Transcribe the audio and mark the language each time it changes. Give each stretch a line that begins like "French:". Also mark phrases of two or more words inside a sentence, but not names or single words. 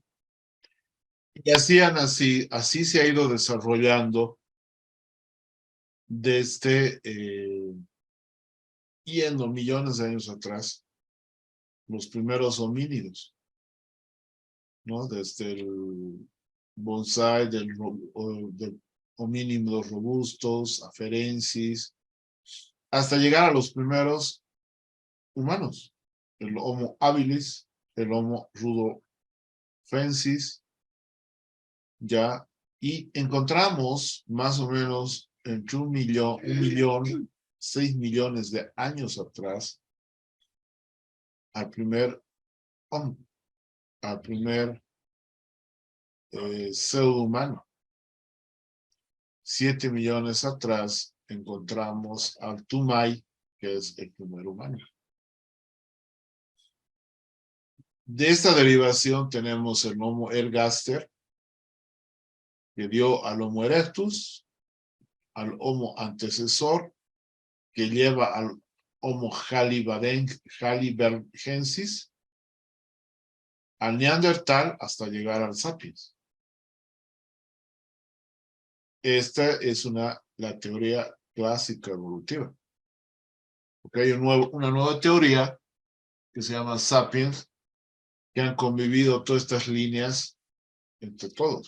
Spanish: Y así se ha ido desarrollando desde yendo millones de años atrás, los primeros homínidos, ¿no? Desde el bonsai, del homínidos robustos, afarensis, hasta llegar a los primeros humanos, el Homo habilis, el Homo rudolfensis, ya, y encontramos más o menos entre 6 millones de años atrás al primer pseudo humano. 7 millones atrás encontramos al Tumay, que es el primer humano. De esta derivación tenemos el Homo ergaster, que dio al Homo erectus, al Homo antecesor, que lleva al Homo heidelbergensis, al Neandertal, hasta llegar al Sapiens. Esta es la teoría clásica evolutiva. Porque hay una nueva teoría que se llama Sapiens, que han convivido todas estas líneas entre todos.